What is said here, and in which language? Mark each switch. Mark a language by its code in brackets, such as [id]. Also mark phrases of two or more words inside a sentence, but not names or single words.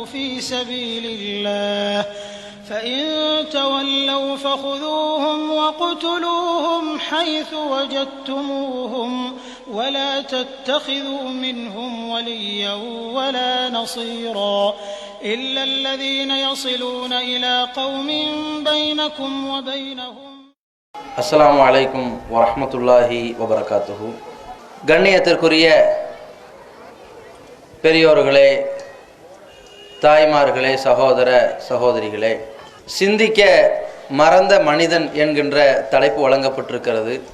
[ar] في سبيل الله فإن تولوا فخذوهم وَاقْتُلُوهُمْ حيث وجدتموهم ولا تتخذوا منهم وليا ولا نصيرا إلا الذين يصلون إلى قوم بينكم وبينهم. السلام عليكم ورحمة الله وبركاته. [ta] கண்ணியத்திற்குரிய பெரியோர்களே, தாய்மார்களே, சகோதர சகோதரிகளே, சிந்திக்க மறந்த மனிதன் என்கின்ற தலைப்பு வழங்கப்பட்டிருக்கிறது.